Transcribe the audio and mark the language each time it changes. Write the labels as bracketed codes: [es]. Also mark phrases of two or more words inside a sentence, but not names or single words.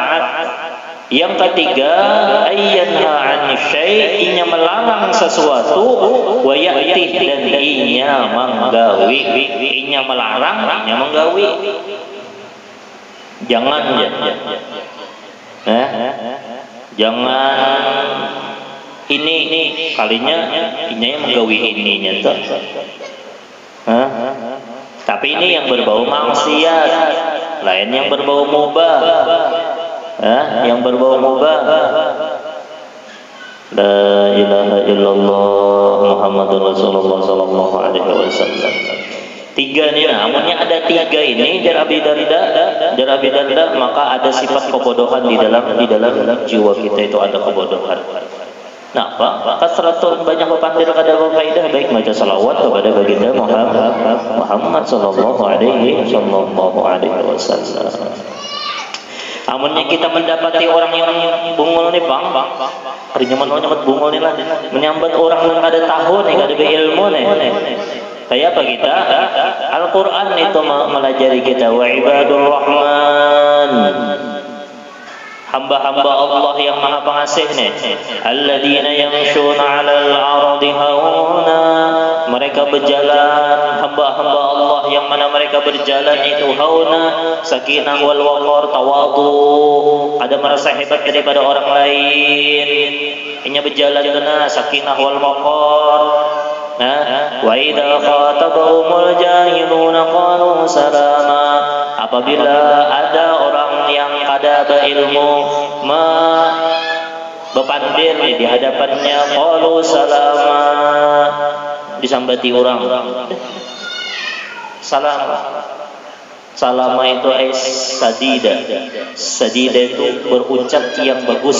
[bjn] Yang ketiga, [ar] أن ينهى عن شيء', [bjn] inya melarang sesuatu, [ar] ويأتي, [bjn] dan inya menggawi. Inya melarang, inya menggawi. Jangan jangan ini kalinya inya yang menggawi ininya tuh. Tapi ini yang berbau maksiat, lain yang berbau mubah. Yang berbau mubah. [ar] لا إله إلا الله محمد رسول الله صلى الله عليه وسلم. [bjn] Tiga nih, namunnya ada tiga ini jar Abi Darda, maka ada sifat kebodohan di dalam jiwa kita, itu ada kebodohan. Nah, kasratul banyak berpandir kada berfaedah, baik baca salawat kepada baginda Muhammad [ar] صلى الله عليه وسلم. [bjn] Amunnya kita mendapati orang yang bungul nih bang, harinya nyambat bungul nih lah, menyambat orang yang kada tahu nih, kada berilmu nih. Kayak apa kita? Al-Quran itu melajari kita, [ar] وعباد الرحمن, [bjn] hamba-hamba Allah yang maha pengasih nih, [ar] الذين يمشون على الأرض هونا, [bjn] mereka berjalan, hamba-hamba Allah yang mana mereka berjalan itu hauna, [ar] سكينة والوقار, [bjn] tawadu, ada merasa hebat daripada orang lain. Inya berjalan kena [ar] سكينة والوقار. وإذا خاطبهم الجاهلون قالوا سلاما, [bjn] apabila ada orang yang kada berilmu berpandir di hadapannya, [ar] قالوا سلاما, [bjn] disambati orang. Salama itu sadida itu berucap yang bagus.